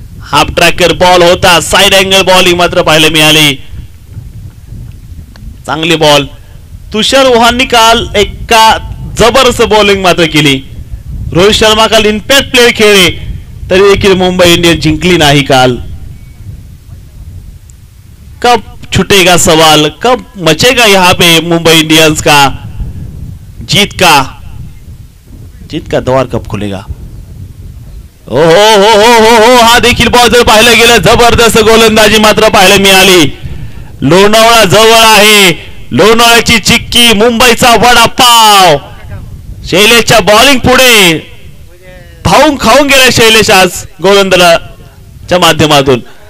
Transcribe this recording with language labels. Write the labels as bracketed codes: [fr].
[mr] Half tracker ball होता. Side angle bowling मात्र पाहायला मिळाली. चांगली बॉल. तुषार ओहाननी काल एका जबरदस्त बॉलिंग मात्र केली. रोहित शर्मा काल इम्पॅक्ट प्लेयर खेळले तरी देखील मुंबई इंडियन्स जिंकली नाही काल. [hi] कब छुटेगा सवाल, कब मचेगा यहाँ पे मुंबई इंडियंस का जीत का द्वार कब खुलेगा. हो हो हो हो हो हो. [mr] हा देखील बॉल जर पाहिलं गेलं जबरदस्त गोलंदाजी मात्र पाहायला मिळाली. लोणावळा जवळ आहे. लोणावळ्याची चिक्की, मुंबईचा वडापाव. शैलेशच्या बॉलिंग पुढे भाऊन खाऊन गेला शैलेश आज गोलंदाजाच्या माध्यमातून.